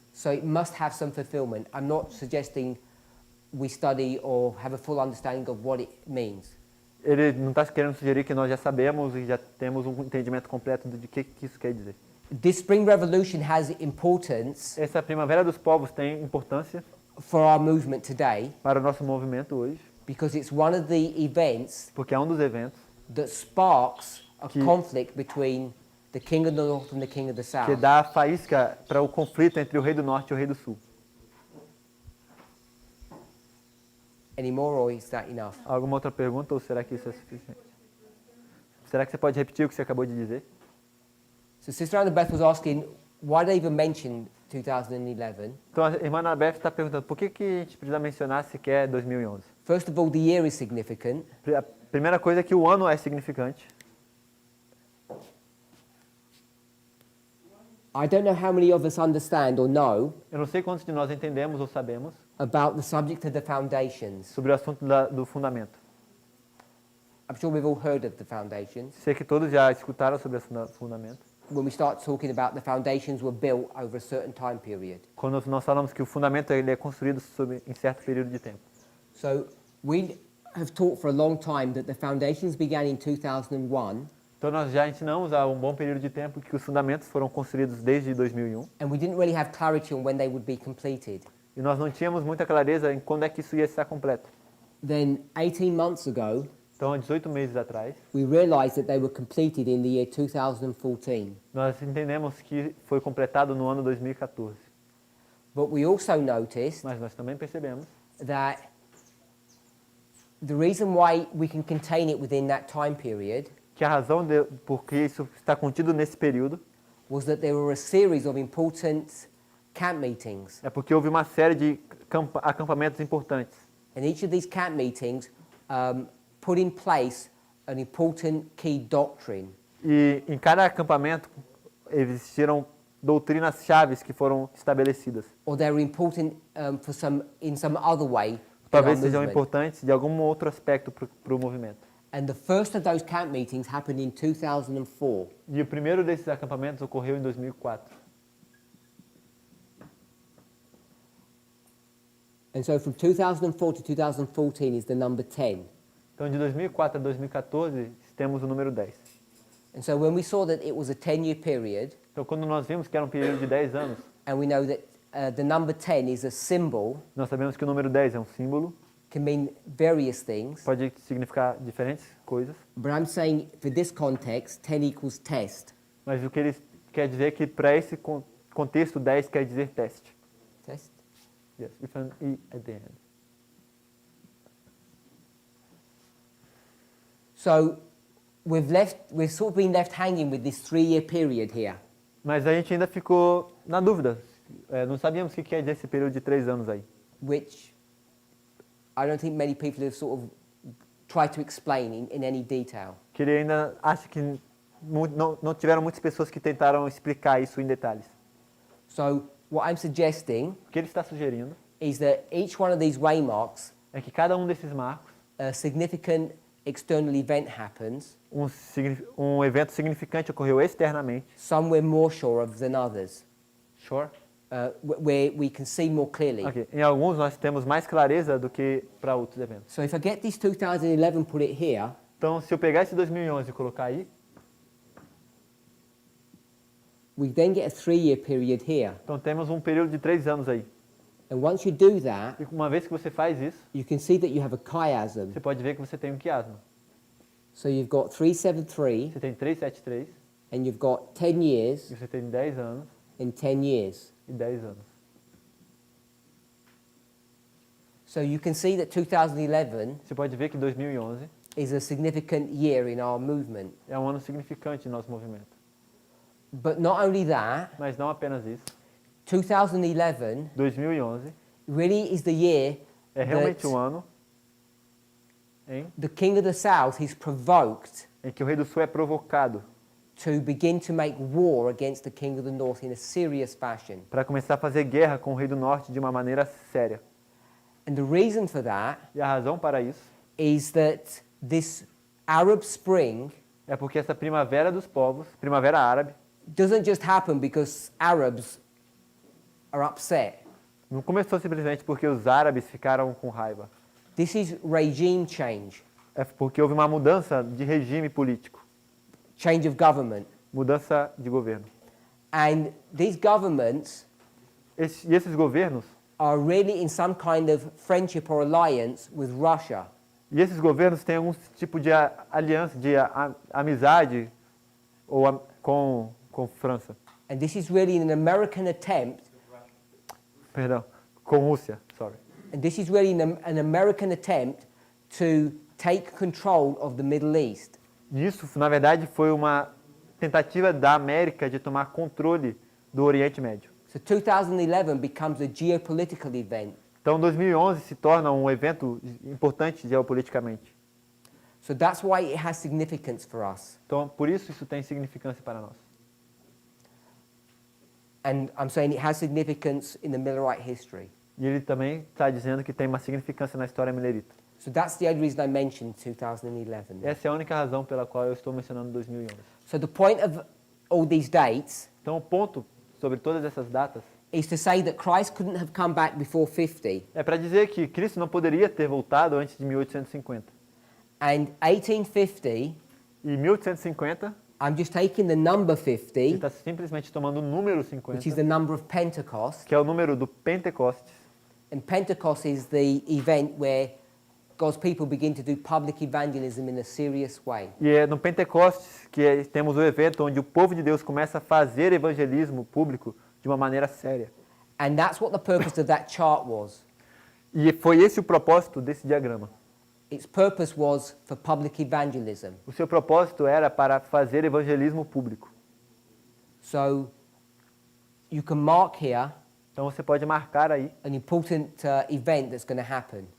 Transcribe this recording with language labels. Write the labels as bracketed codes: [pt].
[en] So it must have some fulfillment. I'm not suggesting we study or have a full understanding of what it means. [pt] Ele não está querendo sugerir que nós já sabemos e já temos um entendimento completo de que isso quer dizer. [en] This Spring Revolution has importance [pt] Essa primavera dos povos tem importância [en] for our movement today [pt] para o nosso movimento hoje, [en] because it's one of the events [pt] porque é um dos eventos [en] that sparks a [pt] Que- [en] conflict between the king of the north and the king of the [pt] que [en] south. [pt] dá a faísca para o conflito entre o rei do norte e o rei do sul. [en] Any more, or is that enough? [pt] Alguma outra pergunta ou será que isso é suficiente? Será que você pode repetir o que você acabou de dizer? [en] So Sister Annabeth was asking, why they even mention 2011? [pt] Então a irmã Annabeth está perguntando por que a gente precisa mencionar sequer 2011. [en] First of all, the year is significant. [pt] A primeira coisa é que o ano é significante. [en] I don't know how many of us understand or know [pt] Eu não sei quantos de nós entendemos ou sabemos [en] about the subject of the foundations. [pt] sobre o assunto do fundamento. [en] I'm sure we've all heard of the foundations. [pt] Sei que todos já escutaram sobre o fundamento. [en] When we start talking about the foundations were built over a certain time period. [pt] Quando nós falamos que o fundamento ele é construído em certo período de tempo. [en] So we have taught for a long time that the foundations began in 2001 [pt] Então nós já ensinamos há um bom período de tempo que os fundamentos foram construídos desde 2001 [en] and we didn't really have clarity on when they would be completed. [pt] e nós não tínhamos muita clareza em quando é que isso ia estar completo. [en] then 18 months ago, [pt] Então, há 18 meses atrás, [en] we realized that they were completed in the year 2014. [pt] nós entendemos que foi completado no ano 2014. [en] But we also noticed [pt] Mas nós também percebemos [en] that the reason why we can contain it within that time period [pt] que a razão por que isso está contido nesse período [en] was that there were a series of important camp meetings. [pt] é porque houve uma série de acampamentos importantes. [en] And each of these camp meetings put in place an important key doctrine. [pt] E em cada acampamento existiram doutrinas chaves que foram estabelecidas. [en] Or they're important in some other way. [pt] Talvez sejam importantes de algum outro aspecto para o movimento. [en] And the first of those camp meetings happened in 2004. [pt] E o primeiro desses acampamentos ocorreu em 2004. [en] And so from 2004 to 2014 is the number 10. [pt] Então, de 2004 a 2014, temos o número 10. [en] And so when we saw that it was a 10-year period, [pt] Então, quando nós vimos que era um período de 10 anos, [en] and we know that the number 10 is a symbol, [pt] nós sabemos que o número 10 é um símbolo, [en] can mean various things. [pt] pode significar diferentes coisas, [en] But I'm saying for this context, 10 equals test. [pt] mas o que ele quer dizer é que para esse contexto, 10 quer dizer teste. [en] Test? Yes, with an E at the end. So we've sort of been left hanging with this 3-year period here. [pt] Mas a gente ainda ficou na dúvida. Não sabíamos o que quer dizer esse período de 3 anos aí. [en] Which I don't think many people have sort of tried to explain in any detail. [pt] Que ele ainda acha que não tiveram muitas pessoas que tentaram explicar isso em detalhes. [en] So what I'm suggesting [pt] O que ele está sugerindo [en] is that each one of these waymarks, [pt] é que cada um desses marcos, [en] a significant external event happens, [pt] um evento significante ocorreu externamente, [en] some we're more sure of than others, sure. where we can see more clearly. Okay. [pt] Em alguns nós temos mais clareza do que para outros eventos. [en] So if I get this 2011 and put it here, [pt] Então, se eu pegar esse 2011 e colocar aí, [en] we then get a 3-year period here. [pt] então temos um período de 3 anos aí. [en] And once you do that, [pt] E uma vez que você faz isso, [en] you can see that you have a chiasm. [pt] você pode ver que você tem um quiasma. [en] So you've got 373, [pt] Você tem 373, [en] and you've got 10 years [pt] e você tem 10 anos [en] and 10 years. [pt] e 10 anos. [en] So you can see that 2011 [pt] Você pode ver que 2011 [en] is a significant year in our movement. [pt] é um ano significante em nosso movimento. [en] But not only that, [pt] Mas não apenas isso. [en] 2011 [pt] 2011 [en] really is the year [pt] é realmente [en] that [pt] um ano [en] the king of the south is provoked [pt] em que o rei do sul é provocado [en] to begin to make war against the king of the north in a serious fashion. [pt] para começar a fazer guerra com o rei do norte de uma maneira séria. [en] And the reason for that [pt] E a razão para isso [en] is that this Arab Spring [pt] é porque essa primavera dos povos, primavera árabe, [en] doesn't just happen because Arabs are upset. [pt] não começou simplesmente porque os árabes ficaram com raiva. [en] This is regime change, [pt] É porque houve uma mudança de regime político, [en] change of government. [pt] mudança de governo. [en] And these governments [pt] E esses governos, [en] are really in some kind of friendship or alliance with Russia. [pt] e esses governos têm algum tipo de aliança, de amizade com França. [en] And this is really an American attempt, [pt] Perdão, com Rússia, [en] sorry. and this is really an American attempt to take control of the Middle East. [pt] Isso, na verdade, foi uma tentativa da América de tomar controle do Oriente Médio. [en] So 2011 becomes a geopolitical event. [pt] Então, 2011 se torna um evento importante geopoliticamente. [en] So that's why it has significance for us. [pt] Então, por isso tem significância para nós. [en] And I'm saying it has significance in the Millerite history. [pt] E ele também está dizendo que tem uma significância na história milerita. [en] So that's the only reason I mentioned 2011. [pt] Essa é a única razão pela qual eu estou mencionando 2011. [en] So the point of all these dates [pt] Então, o ponto sobre todas essas datas [en] is to say that Christ couldn't have come back before 50. [pt] é para dizer que Cristo não poderia ter voltado antes de 1850. [en] And 1850, [pt] E 1850, [en] I'm just taking the number [pt] ele [en] 50, [pt] está simplesmente tomando o número [en] which is [pt] 50, [en] the number of Pentecost. [pt] que é o número do Pentecostes. [en] And Pentecost is the event where God's people begin to do public evangelism in a serious way. [pt] E é no Pentecostes que temos o evento onde o povo de Deus começa a fazer evangelismo público de uma maneira séria. [en] And that's what the purpose of that chart was. [pt] E foi esse o propósito desse diagrama. [en] Its purpose was for public evangelism. [pt] O seu propósito era para fazer evangelismo público. [en] So you can mark here [pt] Então você pode marcar aí [en] an important event that's going to happen,